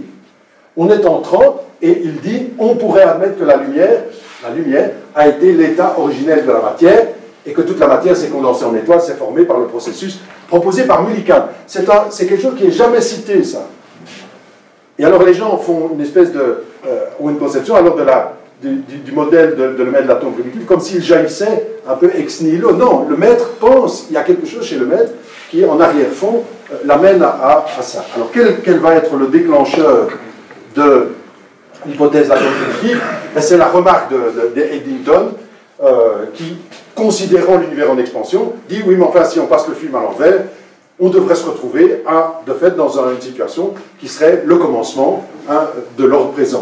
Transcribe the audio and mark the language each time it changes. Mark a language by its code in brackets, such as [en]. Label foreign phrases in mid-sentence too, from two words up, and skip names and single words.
[fr] On est en 30 et il dit on pourrait admettre que la lumière a été l'état originel de la matière et que toute la matière s'est condensée en étoiles, s'est formée par le processus proposé par Millikan. C'est quelque chose qui n'est jamais cité, ça. Et alors les gens font une espèce ont une conception alors du modèle de le maître de l'atome primitif comme s'il jaillissait un peu [la] ex nihilo. [fr] Non, le maître pense, il y a quelque chose chez le maître qui, en arrière-fond, l'amène à ça. Alors quel va être le déclencheur de l'hypothèse de l'atome primitif? C'est la remarque d'Eddington qui, considérant l'univers en expansion, dit oui mais enfin si on passe le film à l'envers, on devrait se retrouver de fait dans une situation qui serait le commencement de l'ordre présent.